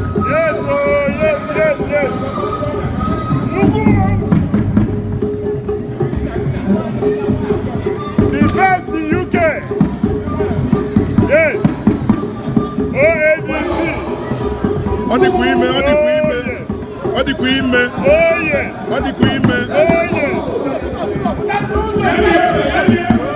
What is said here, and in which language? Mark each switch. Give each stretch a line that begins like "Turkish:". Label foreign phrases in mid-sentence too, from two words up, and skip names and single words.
English: Yes, oh, yes, yes, yes. Ugwu. The first in U K. Yes. O A D C.
Igbo: Ọ dịkwa ime, ọ dịkwa ime. Oh, yes. Ọ dịkwa ime. Oye. Ọ dịkwa ime. Oye. Oye.